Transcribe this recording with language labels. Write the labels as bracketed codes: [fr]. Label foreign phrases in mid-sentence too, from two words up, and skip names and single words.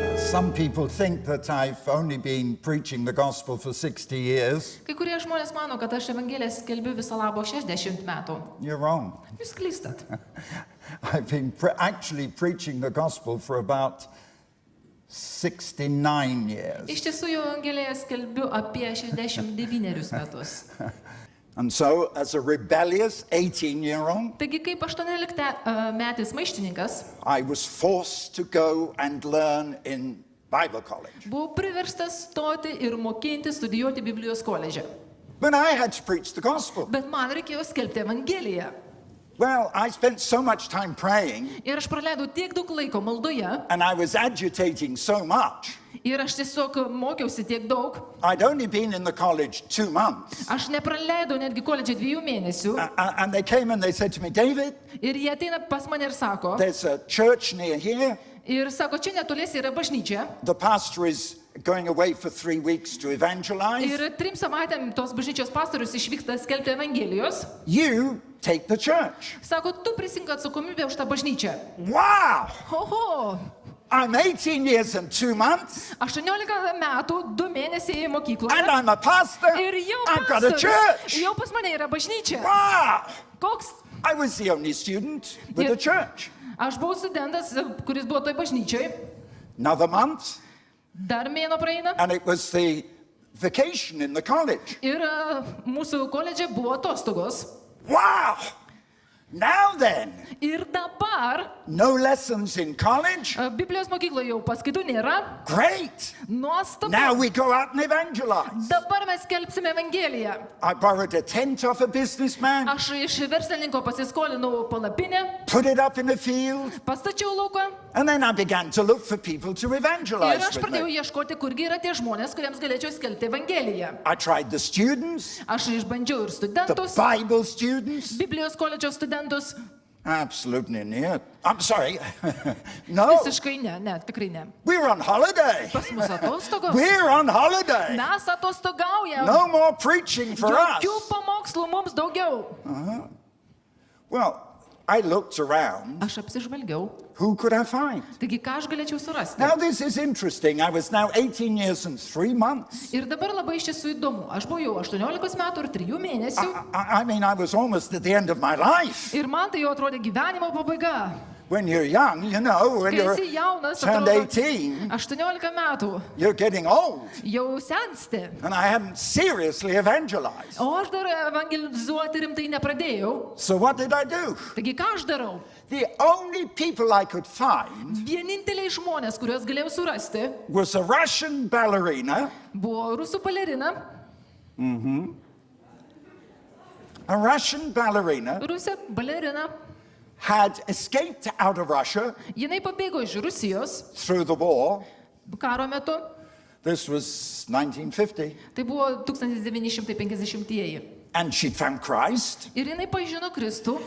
[en] Some people think that I've only been preaching the gospel for 60 years. [lt] Kai kurie žmonės mano, kad aš Evangeliją skelbiu viso labo 60 metų. [en] You're wrong. [lt] Jūs klystat. [en] I've been actually preaching the gospel for about 69 years. [lt] Iš tiesų jau Evangeliją skelbiu apie 69 metus. [en] And so, as a rebellious 18-year-old, [lt] Taigi kaip 18 metais maištininkas, [en] I was forced to go and learn in Bible college. [lt] buvau priverstas stoti ir mokinti studijuoti Biblijos koledže. [en] But I had to preach the gospel. [lt] Bet man reikėjo skelbti Evangeliją. [en] Well, I spent so much time praying, [lt] Ir aš praleidau tiek daug laiko maldoje, [en] and I was agitating so much. [lt] ir aš tiesiog mokiausi tiek daug. [en] I'd only been in the college 2 months. [lt] Aš nepraleidau netgi koledže 2 mėnesių. [en] And they came and they said to me, David, [lt] Ir jie ateina pas mane ir sako, [en] there's a church near here. [lt] čia netoliese yra bažnyčia. [en] The pastor is going away for 3 weeks to evangelize. [lt] Ir 3 savaitėm tos bažnyčios pastorius išvyksta skelbti Evangelijos. [en] You take the church. [lt] Sako, tu prisink atsakomybę už tą bažnyčią. [en] Wow! [lt] Oho, [en] I'm 18 years and 2 months, [lt] 18 metų, 2 mėnesiai [en] and [lt] mokykloje. [en] I'm a pastor. [lt] Ir jau [en] I've got a [lt] pastorius, [en] church. [lt] jau pas mane yra bažnyčia. [en] Wow! [lt] Koks? [en] I was the only student with a church. [lt] Aš buvau studentas, kuris buvo toj bažnyčioj. [en] Another month, [lt] Dar mėno praeina. [en] and it was the vacation in the college. [lt] Ir mūsų koledže buvo atostogos. [en] Wow! Now then, [lt] Ir dabar [en] no lessons in college. [lt] Biblijos mokykloje jau paskaitų nėra. [en] Great! [lt] Nuostabu. [en] Now we go out and evangelize. [lt] Dabar mes skelbsime Evangeliją. [en] I borrowed a tent off a businessman, [lt] Aš iš verslininko pasiskolinau palapinę, [en] put it up in a field, [lt] pastačiau lauką [en] and then I began to look for people to [lt] ir [en] evangelize [lt] aš [en] with [lt] pradėjau [en] me. [lt] ieškoti, kurgi yra tie žmonės, kuriems galėčiau skelbti Evangeliją. [en] I tried the students, [lt] Aš išbandžiau ir [en] the [lt] studentus, [en] Bible students. [lt] Biblijos koledžo studentus. [en] Absolutely near. I'm sorry. No, [lt] Visiškai ne, tikrai ne. [en] we're on holiday. [lt] Pas mus atostogos. [en] We're on holiday. [lt] Mes atostogaujam. [en] No more preaching for us. [lt] Jokių pamokslų mums daugiau. [en] Well, I looked around. [lt] Aš apsižvalgiau. [en] Who could I find? [lt] Taigi, ką aš galėčiau surasti? [en] Now, this is interesting. I was now 18 years and 3 months. [lt] Ir dabar labai iš tiesų įdomu. Aš buvau jau 18 metų ir 3 mėnesių. [en] I mean, I was almost at the end of my life. [lt] Ir man tai jau atrodė gyvenimo pabaiga. [en] When you're young, you know, when [lt] Kai [en] you're [lt] esi jaunas, [en] turned [lt] atrodo, 18, 18 metų, [en] you're getting old. [lt] jau sensti. [en] And I hadn't seriously evangelized. [lt] O aš dar evangelizuoti rimtai nepradėjau. [en] So what did I do? [lt] Taigi, ką aš darau? [en] The only people I could find [lt] Vieninteliai žmonės, kuriuos galėjau surasti, [en] was a Russian ballerina, [lt] buvo rusų balerina, [en] a Russian ballerina [lt] rusė balerina. [en] had escaped out of Russia [lt] Jinai pabėgo iš Rusijos [en] through the war. [lt] karo metu. [en] This was 1950. [lt] Tai buvo 1950-ieji. [en] And she'd found Christ. [lt] Ir jinai pažino Kristų.